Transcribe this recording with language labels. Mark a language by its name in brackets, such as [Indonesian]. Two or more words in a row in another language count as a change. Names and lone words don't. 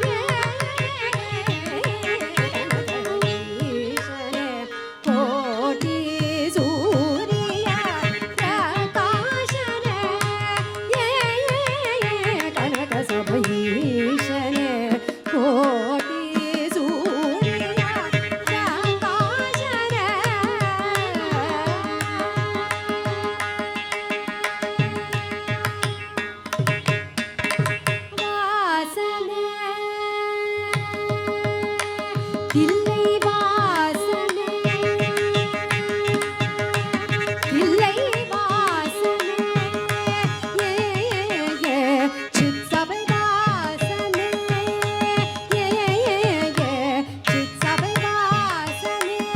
[Sanskrit] कोटि सूर्य प्रकाशने कनक सभईशने कोटि सूर्य प्रकाशने [Tamil] வாசனே இல்லை வாசனே இல்லை வாசனே சித் சபை வாசனே சித் சபை வாசனே